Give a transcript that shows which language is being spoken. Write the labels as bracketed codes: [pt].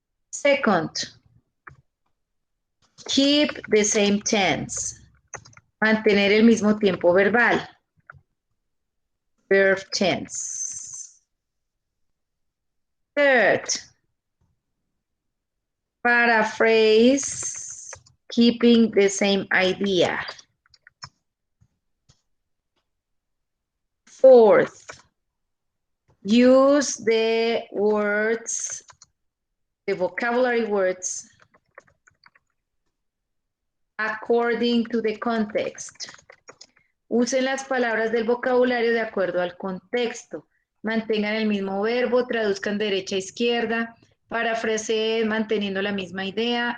[en] Second, keep the same tense. [es] Mantener el mismo tiempo verbal. [en] Verb tense. Third, paraphrase, keeping the same idea. Fourth, use the words, the vocabulary words, according to the context. [es] Usen las palabras del vocabulario de acuerdo al contexto. Mantengan el mismo verbo, traduzcan derecha a izquierda, parafraseen manteniendo la misma idea.